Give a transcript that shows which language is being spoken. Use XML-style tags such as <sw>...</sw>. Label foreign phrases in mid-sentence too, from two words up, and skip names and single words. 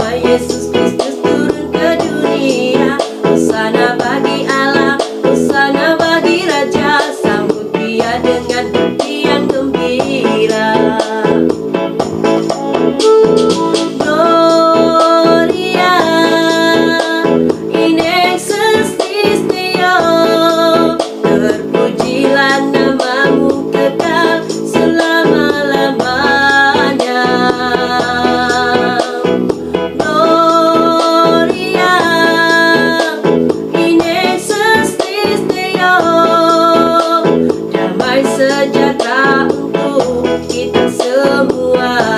<id>Yesus Kristus turun ke dunia. Hosana bagi Allah, hosana bagi Raja, sambut dia dengan pujian gembira.</id> <la>Gloria in excelsis Deo,</la> <id>terpujilah namamu kekal selama-lamanya.</id> <la>Gloria in excelsis Deo,</la> <id>damai sejahtera untuk kita semua.</id>